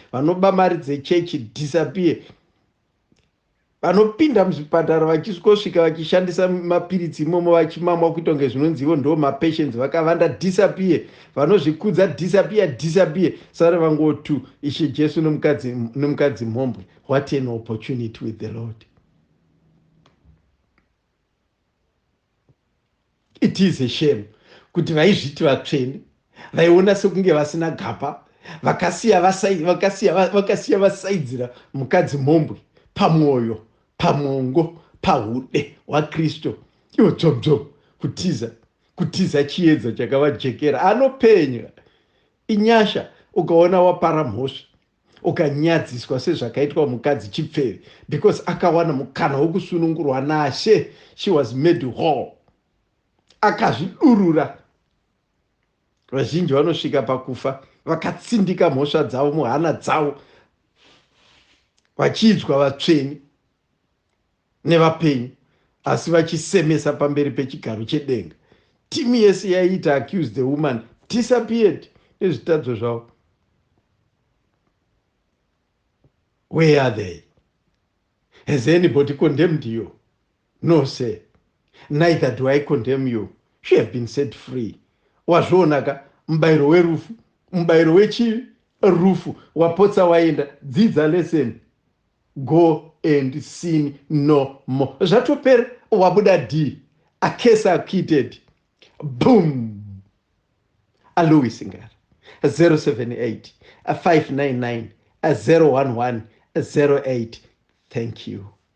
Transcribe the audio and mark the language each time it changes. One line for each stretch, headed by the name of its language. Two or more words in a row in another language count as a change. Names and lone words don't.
Shona: Vanoba mari dzechechi disappear. Vanopinda muzvipatara vachisvika vachishandisa mapiritsi imomo vachimamwa kuita kunge zvinonzi ivo ndo mapatients vakavanda disappear. Vanozvikudza disappear, disappear. Sare vangotu, Ishe Jesu nomukadzi, nomukadzi mhombwe.
English: What an opportunity with the Lord. It is a shame
Shona: kuti vaizviti vatsvene, vaiona sekunge vasina gapa, vakasiya vasai-, vakasiya va-, vakasiya vasaidzira mukadzi mhombwe pamwoyo, pamongo, pahude hwaKristu. Iwo dzobdzo kutiza, kutiza chiedza chakavajekera. Anopenya. Inyasha ukaona wapara mhosva, ukanyadziswa sezvakaitwa mukadzi chipfere, because akawana mukana wokusunungurwa naShe.
English: She was made whole.
Shona: Akazvidurura. Vazhinji vanosvika pakufa, vakatsindika mhosva dzavo muhana dzavo, vachiidzwa vatsvene nevapenyu, asi vachisemesa pamberi pechigaro chedenga. Timu yese yaiita
English: accuse the woman disappeared
Shona: nezvitadzo zvavo.
English: Where are they? Has anybody condemned you? No, sir. Neither do I condemn you. You have been set free.
Shona: Wazvionaka, mubayiro werufu, mubayiro wechi-, rufu, wapotsa waenda, dzidza lesson.
English: Go and sin no more.
Shona: Zvatopera, wabuda D.
English: A case acquitted. Boom. Alois Ngara. Zero seven eight, five nine nine, zero one one, zero eight. Thank you.